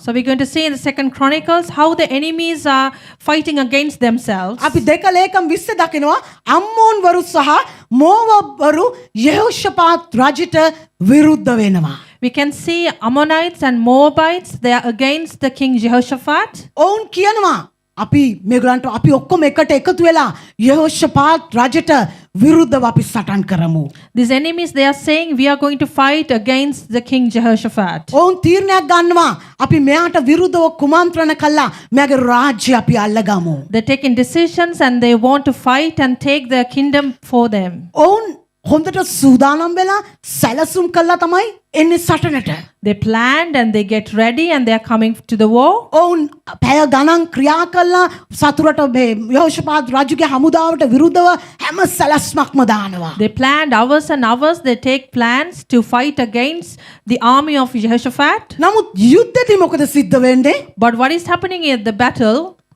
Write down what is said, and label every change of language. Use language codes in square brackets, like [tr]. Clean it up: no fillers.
[en] So we're going to see in the 2nd Chronicles how the enemies are fighting against themselves. [si] අපි 2 ලේකම් 20 දකිනවා අම්මෝන් වරු සහ මෝවබ් වරු යෙහෝෂාපාත් රජුට විරුද්ධ වෙනවා. [en] We can see Ammonites and Moabites, they are against the king Jehoshaphat. [si] ඔවුන් කියනවා අපි මේගොල්ලන්ට අපි ඔක්කොම එකට එකතු වෙලා යෙහෝෂාපාත් රජුට විරුද්ධව අපි සටන් කරමු. [en] These enemies, they are saying we are going to fight against the king Jehoshaphat. [si] ඔවුන් තීරණයක් ගන්නවා අපි මෙයාට විරුද්ධව කුමන්ත්‍රණ කළා මෙයාගේ රාජ්‍ය අපි අල්ලගමු. [en] They're taking decisions and they want to fight and take their kingdom for them. [si] ඔවුන් හොඳට සූදානම් වෙලා සැලසුම් කළා තමයි එන්නේ සටනට. [en] They planned and they get ready and they are coming to the war. [si] ඔවුන් පැය ගණන් ක්‍රියා කළා සතුරට මේ යෙහෝෂාපාත් රජුගේ හමුදාවට විරුද්ධව හැම සැලැස්මක්ම දානවා. [en] They planned hours and hours. They take plans to fight against the army of Jehoshaphat. [si] නමුත් යුද්ධෙදි මොකද සිද්ධ වෙන්නේ? [en] But what is happening at the battle?